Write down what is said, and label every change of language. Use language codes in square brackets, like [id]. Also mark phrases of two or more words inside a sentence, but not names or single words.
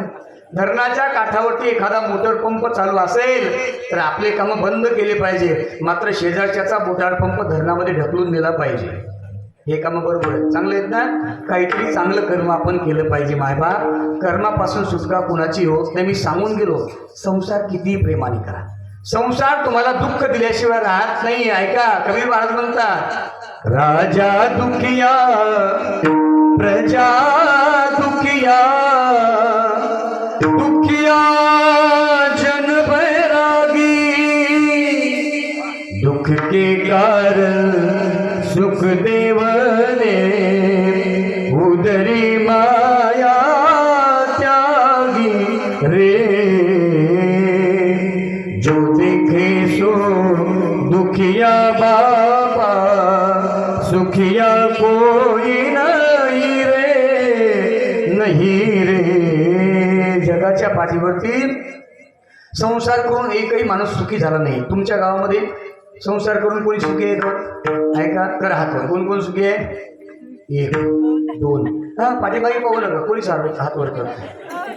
[mr] धरणाच्या काठावरती एखादा मोटर पंप चालू असेल तर आपले कामं बंद केले पाहिजे, मात्र शेजारच्याचा मोटार पंप धरणामध्ये ढकलून दिला पाहिजे. हे कामं बरोबर आहे, चांगले आहेत ना? काहीतरी चांगलं कर्म आपण केलं पाहिजे. मायबाप, कर्मापासून सुटका कुणाची होत नाही. मी सांगून गेलो, संसार किती प्रेमाने करा. संसार तुम्हाला दुःख दिल्याशिवाय राहत नाही. ऐका, कबीर महाराज म्हणतात, [hi] राजा दुखिया प्रजा दुखिया, दुखिया जन बैरागी, दुख के कारण सुख देव ने उदरी माया त्यागी रे, जो देखे सो दुखिया बाबा, सुखिया कोई नहीं रे, नहीं रे. [mr] जगाच्या पाठीवरती संसार करून एकही माणूस सुखी झाला नाही. तुमच्या गावामध्ये संसार करून कोणी सुखी आहे का? ऐका, करा हातवर. कोण कोण सुखी आहे? 1 2. हा, पाठीमागे पाहू नका, कोणी सारखं हात वर करतो.